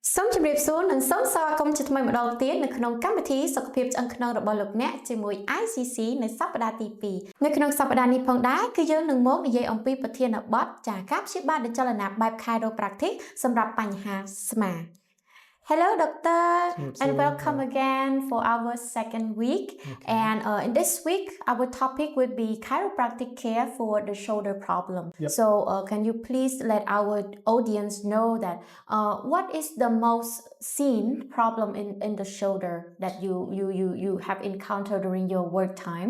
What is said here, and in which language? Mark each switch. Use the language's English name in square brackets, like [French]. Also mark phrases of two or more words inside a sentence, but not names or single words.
[Khmer] សូមជម្រាបសួរនិងសូមស្វាគមន៍ជាថ្មីម្ដងទៀតនៅក្នុងកម្មវិធីសុខភាពឆ្អឹងខ្នងរបស់លោកអ្នកជាមួយ ICC នៅសប្តាហ៍ទី 2 នៅក្នុងសប្តាហ៍នេះផងដែរគឺយើងនឹងមកនិយាយអំពីប្រធានបទចាការព្យាបាលដោយចលនាបែប Chiropractic សម្រាប់បញ្ហាស្មា [English] Hello doctor and welcome again for our second week and in this week our topic will be chiropractic care for the shoulder problem. So can you please let our audience know that what is the most seen problem in the shoulder that you have encountered during your work time?